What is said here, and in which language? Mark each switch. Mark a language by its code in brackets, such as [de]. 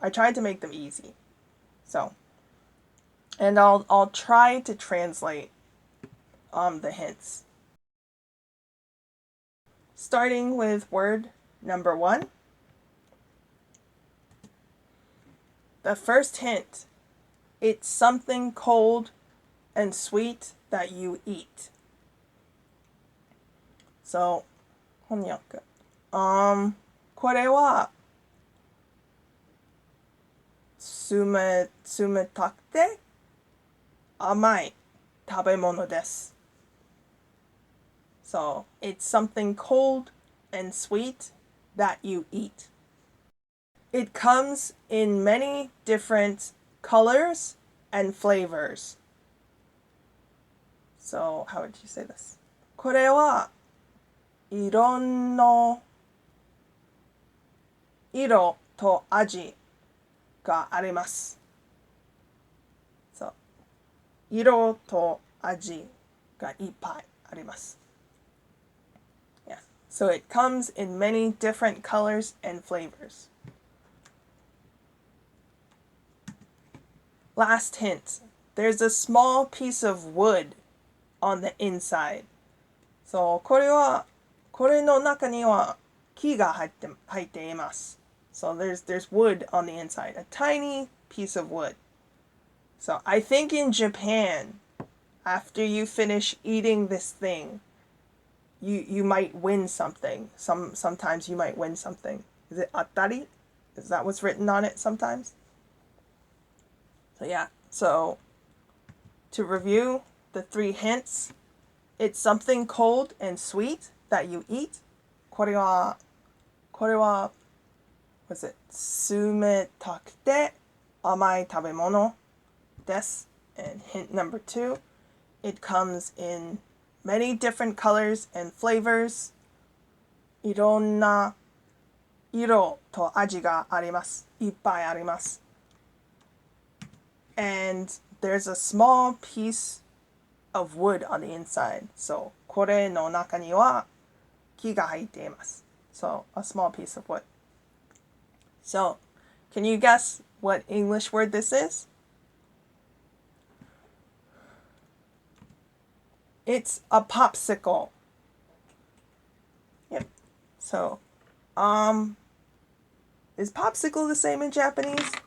[en] I tried to make them easy. So, and I'll try to translate the hints. Starting with word number 1. the first hint, it's something cold and sweet that you eat. So, 翻訳。 [ja] これは冷たくて甘い食べ物です。 [en] So, it's something cold and sweet that you eat. It comes in many different colors and flavors. So, how would you say this? [ja] これはいろんな色と味があります。そう。色と味がいっぱいあります。 [en] Yeah. So it comes in many different colors and flavors. Last hint. There's a small piece of wood on the inside. [ja] So これの中には木が入っています。 [en] So there's wood on the inside, a tiny piece of wood. So I think in Japan, after you finish eating this thing, you might win something. Sometimes you might win something. Is it atari? Is that what's written on it sometimes? So yeah. So to review the 3 hints, it's something cold and sweet that you eat. [ja] これは [en] was it [ja] 冷たくて甘い食べ物です. [en] And hint number 2, it comes in many different colors and flavors. [ja] いろんな色と味があります。いっぱいあります。 [en] And there's a small piece of wood on the inside. So これの中には木が入っています. So a small piece of wood. So, can you guess what English word this is? It's a popsicle. Yep. So, is popsicle the same in Japanese?